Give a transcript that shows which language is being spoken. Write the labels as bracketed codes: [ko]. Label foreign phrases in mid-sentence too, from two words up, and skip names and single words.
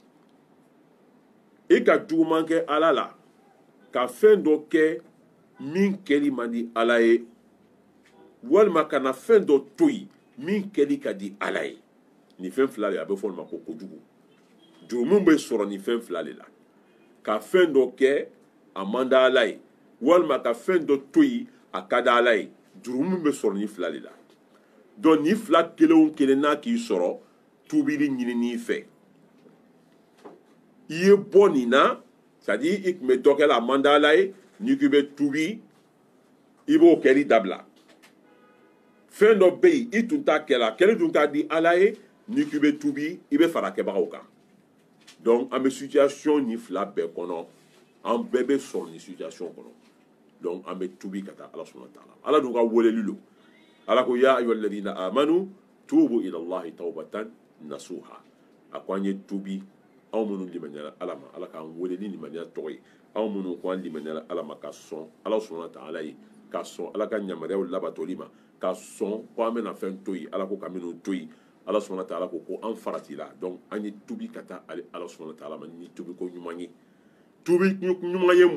[bm] i ka juguman kɛ Ala la ka fɛn dɔ kɛ min kɛli man di Ala ye walima kana fɛn dɔ to yen min kɛli ka di ala ye nin fɛn fila de a bɛ fɔ olu ma ko kojugu jurumu bɛ sɔrɔ nin fɛn fila de la ka fɛn dɔ kɛ a man di ala ye walima ka fɛn dɔ to yen a ka di ala ye jurumu bɛ sɔrɔ nin fila de la donc nin fila kelen o kelen n'a k'i sɔrɔ tubili ɲinini fɛ i ye bɔ nin na [fr] c'est à dire [bm] i tun bɛ dɔ kɛ la a man di ala ye n'i ko i bɛ tubi i b'o kɛli dabila fɛn dɔ bɛ yen i tun t'a kɛla kɛli dun ka di ala ye n'i ko i bɛ tubi i bɛ fara kɛbagaw kan donc an bɛ situation nin fila bɛɛ kɔnɔ an bɛɛ bɛ sɔrɔ nin situation kɔnɔ donc an bɛ tubi ka taa ala [ar] سبحانه وتعالى [bm] ala dun ka weleli don ala ko [ar] يا أيها الذين آمنوا توبوا إلى الله توبة نصوحا [bm] a ko an ye tubi anw minnu limaniyara ala ma ala k'an wele ni limaniya tɔgɔ ye anw minnu ko an limaniyara ala ma ka sɔn ala [ar] سبحانه وتعالى [bm] ye ka sɔn ala ka yamaruyaw labatoli ma ka sɔn ko an bɛna fɛn to yen ala ko ka minnu to yen ala [ar] سبحانه وتعالى [bm] ko an faratila donc an ye tubi ka taa ala [ar] سبحانه وتعالى [bm] ma ni tubi ko ɲuman ye tubi ɲuman ye